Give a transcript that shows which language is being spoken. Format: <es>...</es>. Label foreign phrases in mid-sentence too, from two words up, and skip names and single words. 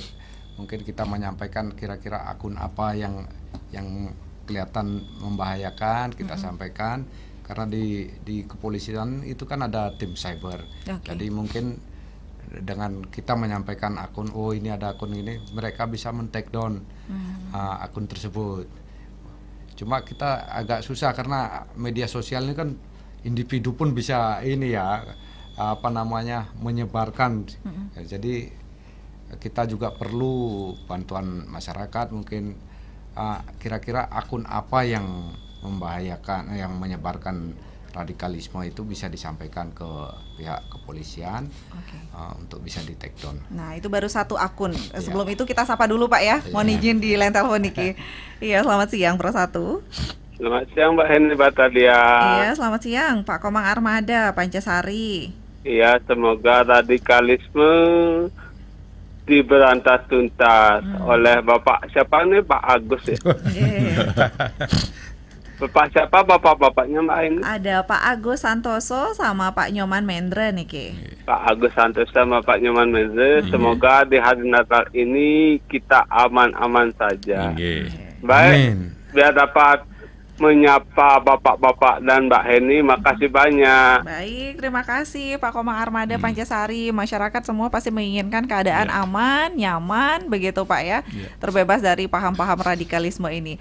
<id>Mungkin kita menyampaikan kira-kira akun apa yang kelihatan membahayakan, kita sampaikan. Karena di kepolisian itu kan ada tim cyber. Jadi mungkin dengan kita menyampaikan akun, ini ada akun ini, mereka bisa men-</id> <en>take down</en> <id>akun tersebut. Cuma kita agak susah karena media sosial ini kan individu pun bisa menyebarkan. Jadi kita juga perlu bantuan masyarakat, mungkin kira-kira akun apa yang membahayakan, yang menyebarkan radikalisme itu bisa disampaikan ke pihak kepolisian untuk bisa di</id> <en>take down.</en> <id>Nah, itu baru satu akun. Sebelum itu kita sapa dulu Pak ya. Mohon izin di line telepon Niki. Iya, selamat siang Pro 1. Selamat siang Mbak Henry Batalia. Iya, selamat siang Pak Komang Armada Pancasari. Iya, semoga radikalisme diberantas tuntas oleh Bapak siapa nih, Pak Agus ya? Bapak siapa bapak-bapaknya Mbak ini? Ada Pak Agus Santoso sama Pak Nyoman Mendra nih Ki. Pak Agus Santoso sama Pak Nyoman Mendra. Semoga di hari Natal ini kita aman-aman saja. Baik, biar dapat menyapa bapak-bapak dan Mbak Heni, makasih banyak. Baik, terima kasih Pak Komang Armada Pancasari. Masyarakat semua pasti menginginkan keadaan aman, nyaman, begitu Pak ya, terbebas dari paham-paham radikalisme ini.</id>